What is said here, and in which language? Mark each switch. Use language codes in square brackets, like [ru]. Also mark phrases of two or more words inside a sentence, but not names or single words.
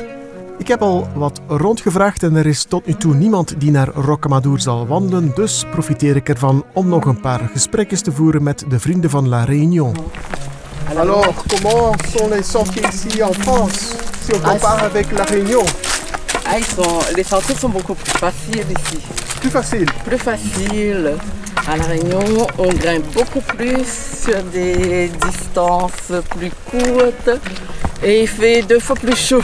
[nl] Ik heb al wat rondgevraagd en er is tot nu toe niemand die naar Rocamadour zal wandelen, dus profiteer ik ervan om nog een paar gesprekjes te voeren met de vrienden van La Réunion. [fr] Alors, comment sont les sentiers ici en France, si on compare avec La Réunion? Les sentiers sont beaucoup plus faciles ici. Plus facile. Plus faciles. À La Réunion, on grimpe beaucoup plus sur des distances plus courtes et il fait 2 fois plus chaud.